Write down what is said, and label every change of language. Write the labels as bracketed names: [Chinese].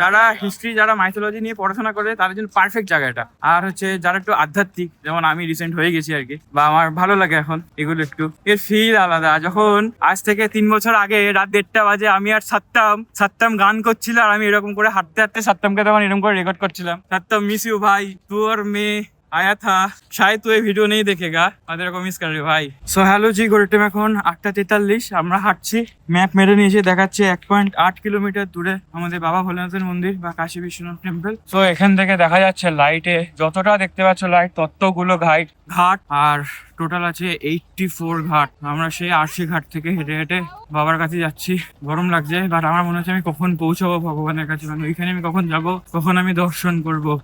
[Bangla] যারা হিস্ট্রি, যারা মাইথোলজি নিয়ে পড়াশোনা করে তাদের জন্য পারফেক্ট জায়গাটা। আর হচ্ছে যারা একটু আধ্যাত্মিক, যেমন আমি রিসেন্ট হয়ে গেছি আর কি, বা আমার ভালো লাগে এখন এগুলো, একটু এর ফিল আলাদা। যখন আজ থেকে 3 বছর আগে রাত 1:30 বাজে আমি আর সাত্তাম গান করছিল, আর আমি এরকম করে হাঁটতে হাঁটতে সাত্তামকে তখন এরকম করে রেকর্ড করছিলাম। [Hindi] সাত্তাম मिस यू भाई, तू और मैं आया था, शायद तू ये वीडियो नहीं देखेगा, [Bangla] আমাদের को মিস করে ভাই। সো হ্যালো জি, ঘড়ির টাইম এখন 8:43। আমরা হাঁটছি, ম্যাপ মেরে নিয়েছে, দেখাচ্ছে 1.8 কিলোমিটার দূরে আমাদের বাবা ভোলেনাথের মন্দির বা কাশী বিশ্বনাথ টেম্পল। তো এখান থেকে দেখা যাচ্ছে লাইটে, যতটা দেখতে পাচ্ছ লাইট ততগুলো ঘাট, আর টোটাল আছে 84 ঘাট। আমরা সেই আরশি ঘাট থেকে হেঁটে হেঁটে বাবার কাছে যাচ্ছি। গরম লাগছে, বাট আমার মনে হচ্ছে আমি কখন পৌঁছাবো ভগবানের কাছে, মানে ওইখানে আমি কখন যাব, কখন আমি দর্শন করব।